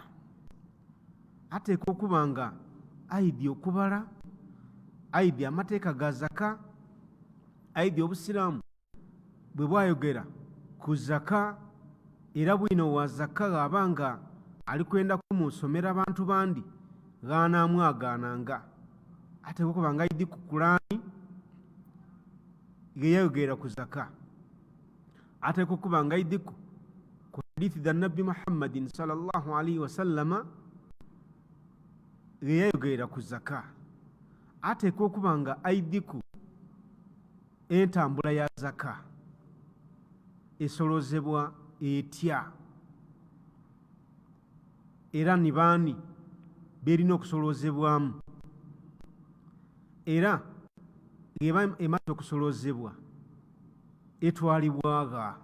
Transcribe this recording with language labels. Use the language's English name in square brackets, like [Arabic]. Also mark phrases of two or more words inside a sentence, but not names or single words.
[Ganda] Ateeka okuba nga aidye okubala, aidye amateeka ga zaka, aidye obusiraamu bwe bwayogera ku zaka, era bwino wa zaka aba nga ali kwenda kumusomera abantu bandi g'anaamwagananga. Ateeka okuba nga aidye ku Qur'ani ge yayogera ku zaka. Ateeka okuba nga aidye ku hadithi za Nabbi Muhammadin [Arabic] صلى الله عليه وسلم [Ganda] ge yayogera ku zaka. Ateeka okuba nga aidye ku entambula ya zaka esolozebwa etya, era ni baani berina okusolozebwamu, era ng'eba emaze okusolozebwa etwalibwaga.